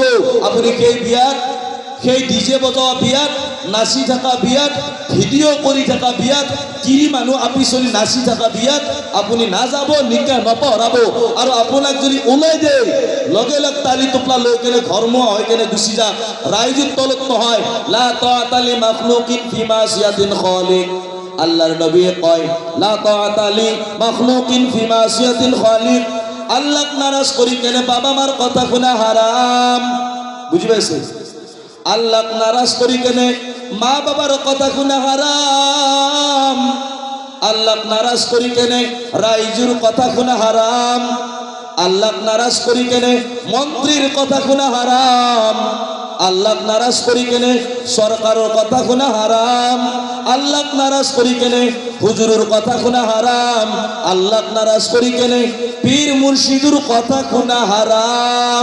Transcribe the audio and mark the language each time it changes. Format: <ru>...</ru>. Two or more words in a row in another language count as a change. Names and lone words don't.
<as>আপুনি সেই বিয়াত, সেই ডিজে বজোৱা বিয়াত, নাচি থকা বিয়াত, ভিডিঅ' কৰি থকা বিয়াত, তিৰি মানুহ আপি চলি নাচি থকা বিয়াত আপুনি নাযাব, নিকাহ নপঢ়াব। আৰু আপোনাক যদি ওলাই দিয়ে, লগে লগে তালি টোপলা লৈ কেনে ঘৰমুৱা হৈ কেনে গুচি যাক, ৰাইজৰ তলত নহয়।</as> <ar>لا طاعة لمخلوق في معصية الخالق,</ar> <as>আল্লাহর নবী কয়</as> <ar>لا طاعة لمخلوق في معصية الخالق,</ar> <as>আল্লাহক নারাজ করি কেনে বাবা মার কথা শুনা হারাম। বুঝি পাইছে? আল্লাহক নারাজ করি কেনে মা বাবার কথা শুনা হারাম, আল্লাহক নারাজ করি কেনে রাইজুর কথা শুনা হারাম, আল্লাহক নারাজ করি কেনে মন্ত্রীর কথা শুনা হারাম, আল্লাহক নারাজ করি কেনে সরকারের কথা শুনা হারাম, আল্লাহক নারাজ করি কেনে হুজুরের কথা শুনা হারাম, আল্লাহক নারাজ করি কেনে পীর মুর্শিদুর কথা শুনা হারাম।</as>